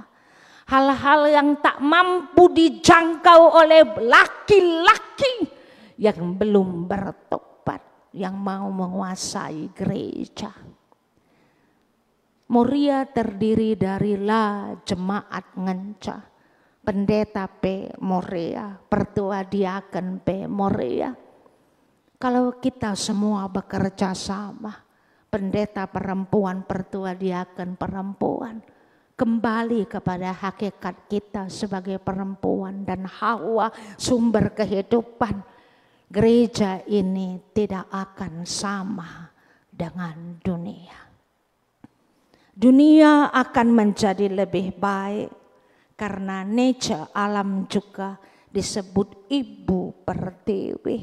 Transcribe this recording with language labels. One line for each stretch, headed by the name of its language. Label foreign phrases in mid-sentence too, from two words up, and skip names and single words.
Indonesian: Hal-hal yang tak mampu dijangkau oleh laki-laki yang belum bertobat, yang mau menguasai gereja. Moria terdiri dari jemaat ngenca, pendeta P. Moria, pertua diaken P. Moria. Kalau kita semua bekerja sama, pendeta perempuan, pertua diaken perempuan, kembali kepada hakikat kita sebagai perempuan dan Hawa sumber kehidupan, gereja ini tidak akan sama dengan dunia. Dunia akan menjadi lebih baik karena nature alam juga disebut ibu pertiwi.